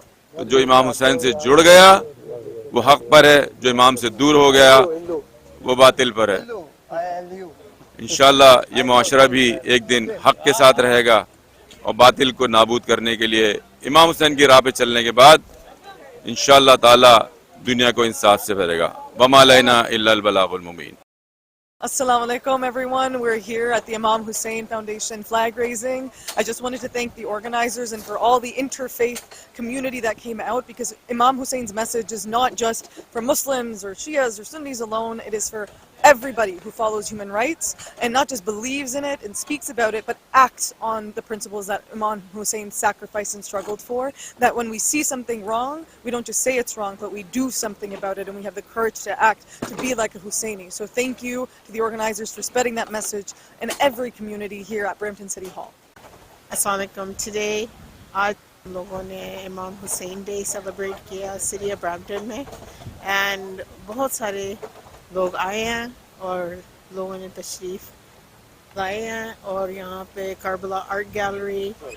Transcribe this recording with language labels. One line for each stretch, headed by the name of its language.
Hindi: तो जो इमाम हुसैन से जुड़ गया वो हक़ पर है, जो इमाम से दूर हो गया वो बातिल पर है। इंशाअल्लाह ये माशरा भी एक दिन हक़ के साथ रहेगा और बातिल को नाबूद करने के लिए इमाम हुसैन की राह पे चलने के बाद इंशाअल्लाह ताला दुनिया को इंसाफ से भरेगा।
Arabic: वमा अलैना इल्लल बलागुल मुबीन।
English: Assalamu alaikum everyone. We're here at the Imam Hussain Foundation flag raising. I just wanted to thank the organizers and for all the interfaith community that came out, because Imam Hussein's message is not just for Muslims or Shias or Sunnis alone. It is for everybody who follows human rights and not just believes in it and speaks about it, but acts on the principles that Imam Hussain sacrificed and struggled for. That when we see something wrong, we don't just say it's wrong, but we do something about it and we have the courage to act, to be like a Hussaini. So thank you to the organizers for spreading that message in every community here at Brampton City Hall.
Arabic: Assalamu alaikum.
Hindi: Today, आज लोगों ने इमाम Hussain day celebrate किया city of Brampton में and बहुत सारे लोग आए हैं और लोगों ने तशरीफ़ लाए हैं और यहाँ पे करबला आर्ट गैलरी